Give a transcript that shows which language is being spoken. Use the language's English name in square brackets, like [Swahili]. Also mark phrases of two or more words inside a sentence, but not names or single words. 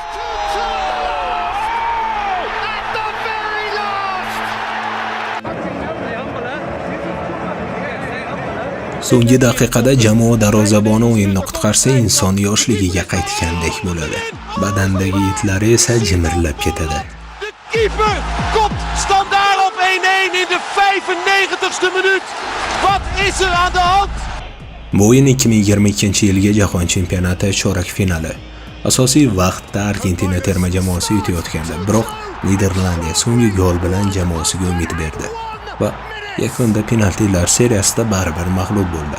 [Uzbek] So'nggi daqiqada jamoa darvozaboni o'yinni qutqarsa, inson yoshligiga qaytgandek bo'ladi. Badandagi yitlari esa jimirlab ketadi. [Dutch] Keeper komt standaard op 1-1 in de 95ste minuut. Wat is er aan de hand? [Uzbek] Bu o'yin 2022-yilgi jahon chempionati chorak finali. Asosiy vaqtda Argentina terma jamoasi yutayotgandi, biroq Niderlandiya so'nggi gol bilan jamoasiga umid berdi va yakunda penaltilar seriyasida baribir mag'lub bo'ldi.